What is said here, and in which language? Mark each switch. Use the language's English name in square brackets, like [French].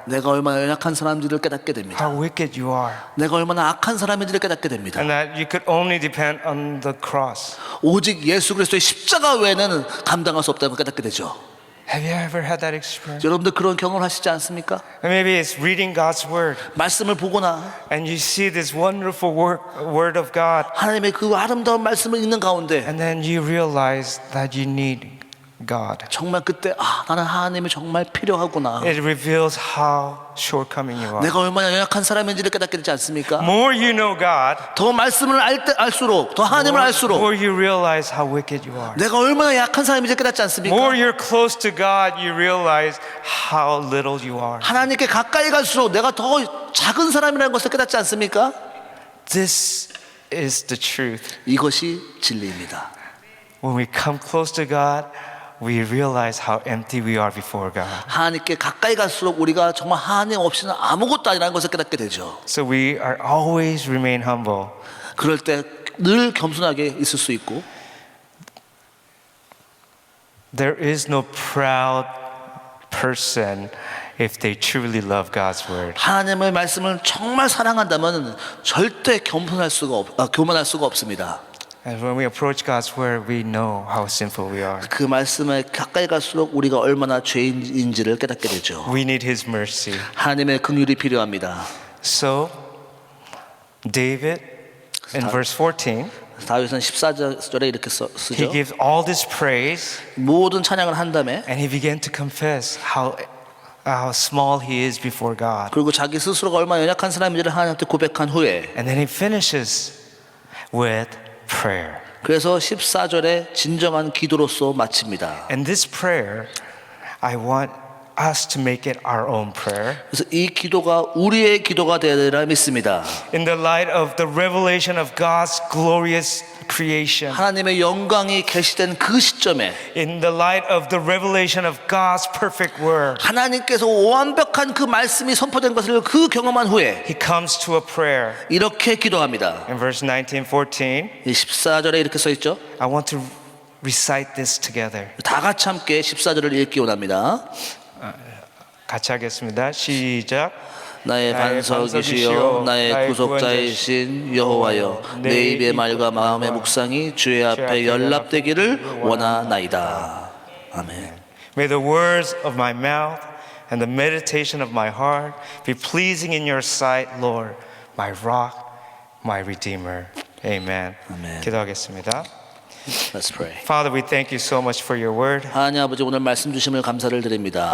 [Korean] 내가 얼마나 연약한 사람인지를 깨닫게 됩니다. [English] how wicked you are, [Korean] 내가 얼마나 악한 사람인지를 깨닫게 됩니다. [English] and that you could only depend on the cross. [Korean] 오직 예수 그리스도의 십자가 외에는 감당할 수 없다는 걸 깨닫게 되죠. [English] Have you ever had that experience? [Korean] 여러분들 그런 경험을 하시지 않습니까? [English] And maybe it's reading God's word, [Korean] 말씀을 보거나 [English] and you see this wonderful word of God, [Korean] 하나님의 그 아름다운 말씀을 읽는 가운데 [English] and then you realize that you need God. [Korean] 정말 그때 나는 하나님이 정말 필요하구나. [English] It reveals how shortcoming you are. [Korean] 내가 얼마나 연약한 사람인지를 깨닫게 되지 않습니까? [English] More you know God, [Korean] 더 말씀을 알수록 더 하나님을 알수록 [English] more you realize how wicked you are. [Korean] 내가 얼마나 약한 사람인지 깨닫지 않습니까? [English] More you're close to God, you realize how little you are. [Korean] 하나님께 가까이 갈수록 내가 더 작은 사람이라는 것을 깨닫지 않습니까? [English] This is the truth. [Korean] 이것이 진리입니다. [English] When we come close to God, we realize how empty we are before God. [Korean] 하나님께 가까이 갈수록 우리가 정말 하나님 없이는 아무것도 아니라는 것을 깨닫게 되죠. [English] So we are always remain humble. [Korean] 그럴 때 늘 겸손하게 있을 수 있고 [English] There is no proud person if they truly love God's word. [Korean] 하나님의 말씀을 정말 사랑한다면 절대 교만할 수가 없습니다. [English] And when we approach God's word, we know how sinful we are. [Korean] 그 말씀에 가까이 갈수록 우리가 얼마나 죄인인지를 깨닫게 되죠. [English] We need His mercy. [Korean] 하나님의 긍휼이 필요합니다. [English] So, David, in verse 14, [Korean] 다윗은 14절에 이렇게 쓰죠. [English] he gives all this praise, [Korean] 모든 찬양을 한 다음에 [English] and he began to confess how small he is before God. [Korean] 그리고 자기 스스로가 얼마나 연약한 사람인지를 하나님한테 고백한 후에 [English] And then he finishes with prayer. [Korean] 그래서 14절에 진정한 기도로서 마칩니다. [English] And this prayer, I want us to make it our own prayer. [Korean] 그래서 이 기도가 우리의 기도가 되리라 믿습니다. [English] In the light of the revelation of God's glorious creation, [Korean] 하나님의 영광이 계시된 그 시점에 [English] in the light of the revelation of God's perfect word, [Korean] 하나님께서 완벽한 그 말씀이 선포된 것을 그 경험한 후에 [English] he comes to a prayer. [Korean] 이렇게 기도합니다. [English] In verse 19-14, [Korean] 14절에 이렇게 써 있죠. [English] I want to recite this together. [Korean] 다 같이 함께 14절을 읽기 원합니다. 같이 하겠습니다. 시작. 나의 반석이시여 나의 구속자이신 여호와여 내 입의 말과 마음의 묵상이 주의 앞에 연락되기를 원하나이다. 아멘. [English] May the words of my mouth and the meditation of my heart be pleasing in your sight, Lord, my rock, my redeemer. Amen. [Korean] 아멘. 기도하겠습니다. [English] Let's pray. Father, we thank you so much for your word. [Korean] 하나님 아버지 오늘 말씀 주심을 감사를 드립니다.